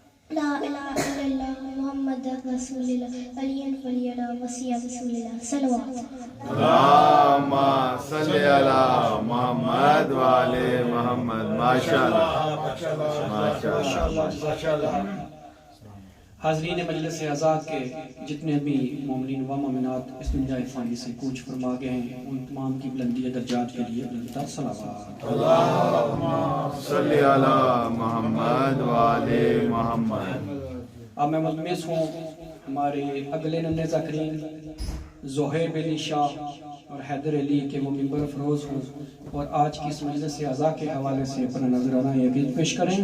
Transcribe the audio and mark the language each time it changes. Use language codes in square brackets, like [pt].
[ar] لا الہ الا اللہ محمد رسول اللہ علی ولی اللہ وسیع رسول اللہ. [ur] صلوات. [ar] اللهم صل على محمد وآل محمد. [ur] ماشاءاللہ ماشاءاللہ. حاضرین مجلس اعزاء کے جتنے بھی مومنین و مومنات اس دنیا فانی سے کوچ فرما گئے ہیں ان تمام کی بلندی درجات کے لیے بلند تر صلوات. اللهم صل على محمد وآل محمد. اب میں ملتمس ہوں ہمارے اگلے ننھے ذاکرین زہیب علی شاہ اور حیدر علی کہ وہ ممبر افروز ہوں اور آج کی اس مجلس اعزاء کے حوالے سے اپنا نذرانہ یہ عقید پیش کریں.